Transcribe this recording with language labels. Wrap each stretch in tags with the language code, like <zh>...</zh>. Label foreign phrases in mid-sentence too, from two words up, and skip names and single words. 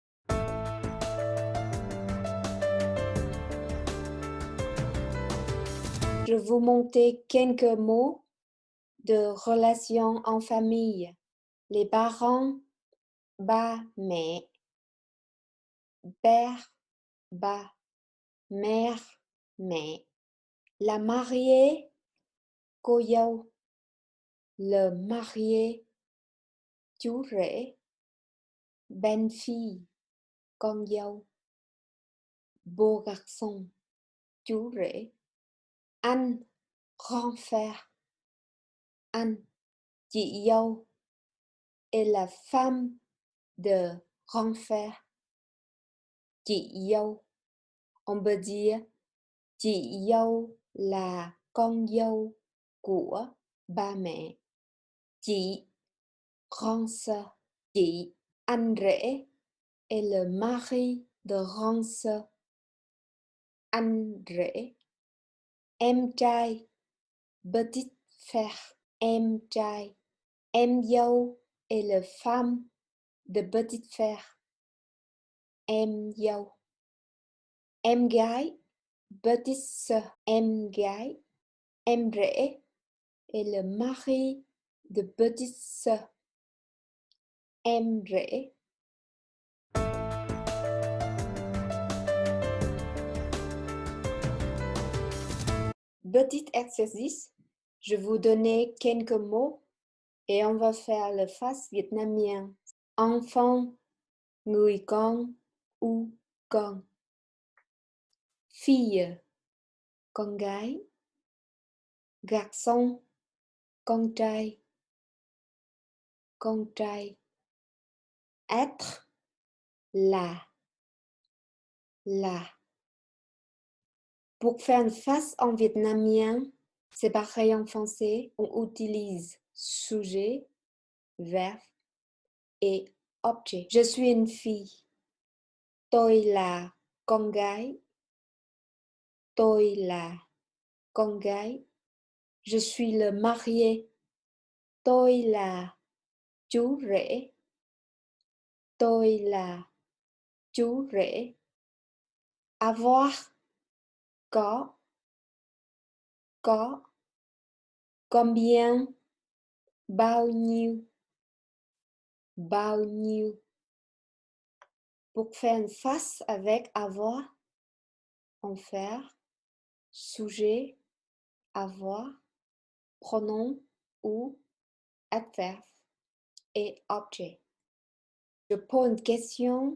<fr>Je vous montrer quelques mots de relations en famille. Les parents,</fr> <vi>ba, mẹ,</vi> <fr>père, ba, mère, mẹ. La mariée,</fr> <vi>cô dâu.</vi> <fr>Le marié,</fr> <vi>chú rể.</vi> <fr>Belle-fille,</fr> <vi>con dâu.</vi> <fr>Beau garçon,</fr> <vi>chú rể. Anh,</vi> <fr>grand frère.</fr> <vi>Anh, chị dâu.</vi> <fr>Et la femme de grand frère,</fr> <vi>chị dâu.</vi> <fr>On peut dire</fr> <vi>chị dâu là con dâu của ba mẹ. Chị,</vi> <fr>grand sœur.</fr> <vi>Chị, anh rể</vi> <fr>est le mari de grand sœur.</fr> <vi>Anh rể. Em trai,</vi> <fr>petit frère.</fr> <vi>Em trai. Em dâu</vi> <fr>est le femme de petit frère.</fr> <vi>Em dâu. Em gái,</vi> <fr>petite sœur.</fr> <vi>Em gái. Em rể</vi> <fr>est le mari de petite sœur.</fr> <vi>Em rể.</vi> <fr>Petit exercice, je vous donner quelques mots et on va faire le face vietnamien. Enfant,</fr> <vi>người con ou con. Fille, con gái. Garçon, con trai. Con trai.</vi> <fr>Être, là.</fr> <vi>Là.</vi> <fr>Pour faire une face en vietnamien, c'est pareil en français. On utilise sujet, verbe et objet. Je suis une fille.</fr> <vi>Tôi là con gái. Tôi là con gái.</vi> <fr>Je suis le marié.</fr> <vi>Tôi là chú rể. Tôi là chú rể.</vi> <fr>Avoir, có.</fr> <vi>Có. Combien, bao nhiêu. Bao nhiêu.</vi> <fr>Pour faire une face avec avoir, on fait sujet, avoir, pronom ou adverbe et objet. Je pose une question.</fr>